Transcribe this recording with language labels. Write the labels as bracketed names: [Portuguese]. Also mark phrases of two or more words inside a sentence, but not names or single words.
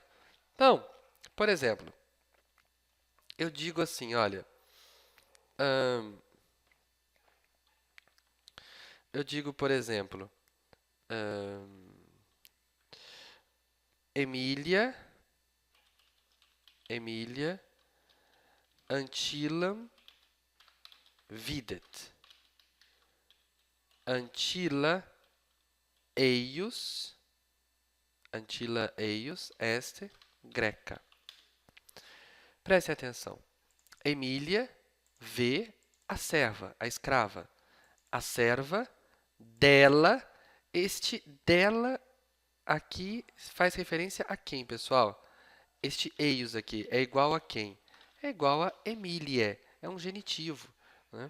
[Portuguese] Então, por exemplo, eu digo assim, olha, eu digo, por exemplo, Emília, [Latin] Antillam videt. Antilla eius est greca. [Portuguese] Preste atenção. Emília vê a serva, a escrava. A serva dela, este dela aqui faz referência a quem, pessoal? Este eius aqui é igual a quem? É igual a Emília, é um genitivo, né?